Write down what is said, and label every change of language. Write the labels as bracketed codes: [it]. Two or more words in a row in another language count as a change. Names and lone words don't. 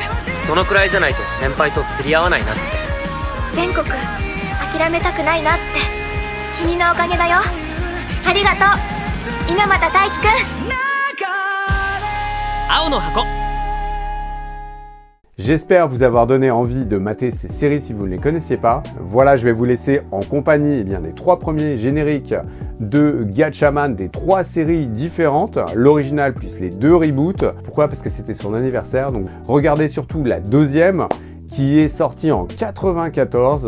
[ja] そのくらいじゃないと先輩と釣り合わないなって。全国諦めたくないなって君のおかげだよ。ありがとう猪俣大輝くん。青の箱。 [fr] J'espère vous avoir donné envie de mater ces séries si vous ne les connaissiez pas. Voilà, je vais vous laisser en compagnie des 3 premiers génériques de Gatchaman, des 3 séries différentes, l'original plus les 2 reboots. Pourquoi? Parce que c'était son anniversaire, donc regardez surtout la 2e qui est sortie en 94.